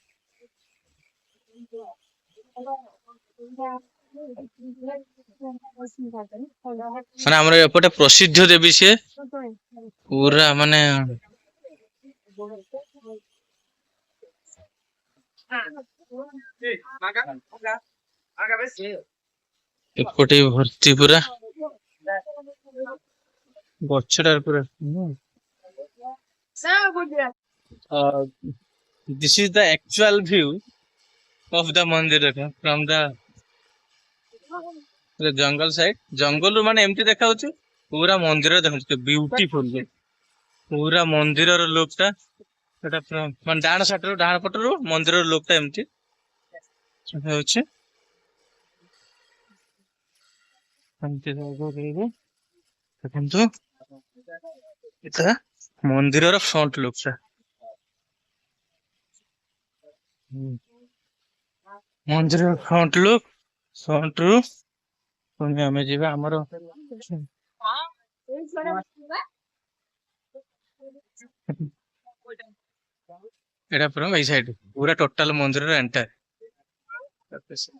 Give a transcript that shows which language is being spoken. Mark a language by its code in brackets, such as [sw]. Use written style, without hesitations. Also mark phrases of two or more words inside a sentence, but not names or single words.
[or] ମାନେ ଆମର ଏପଟେ ପ୍ରସିଦ୍ଧ ଦେବୀ ସିଏ ପୁରା ମାନେ ଏପଟେ ଭର୍ତ୍ତି ପୁରା ଗଛଟା ପୁରା [en] this is the actual view of the mandir from the jungle side [or] ଜଙ୍ଗଲରୁ ମାନେ ଏମିତି ଦେଖାଯାଉଛି ପୁରା ମନ୍ଦିର ଦେଖନ୍ତୁ ବ୍ୟୁଟିଫୁଲ ପୁରା ମନ୍ଦିରର ଲୁକ୍ ଟା ସେଟା ମାନେ ଡାହାଣ ପଟରୁ ମନ୍ଦିରର ଲୁକ୍ ଟା ଏମିତି ହେଉଛି। ଦେଖନ୍ତୁ ଏଟା ମନ୍ଦିରର [en] front look [or] ଟା ମନ୍ଦିରର ଫ୍ରଣ୍ଟ ରୁ ପୁଣି ଆମେ ଯିବା ଆମର ଏଟା ପୁରା ଏଇ ସାଇଡ ପୁରା ଟୋଟାଲ ମନ୍ଦିରର ଏଣ୍ଟାର।